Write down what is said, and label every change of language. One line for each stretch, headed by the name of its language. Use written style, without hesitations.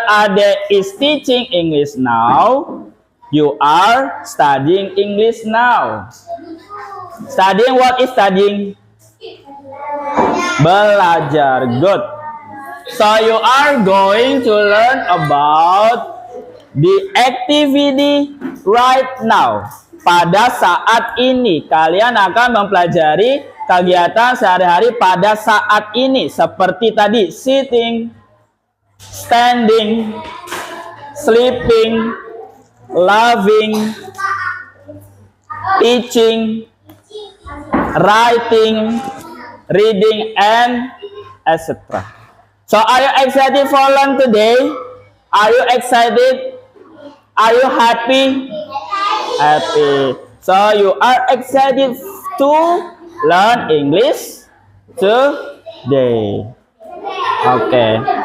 English: Ade is teaching English now, you are studying English now. Studying, what is studying?
Indonesian: Belajar.
English: Good. So you are going to learn about the activity right now.
Indonesian: Pada saat ini kalian akan mempelajari kegiatan sehari-hari pada saat ini seperti tadi
English: sitting, standing, sleeping, loving, teaching, writing, reading, and etc. So are you excited for learn today? Are you excited? Are you happy? Happy. So you are excited to learn English today. Okay.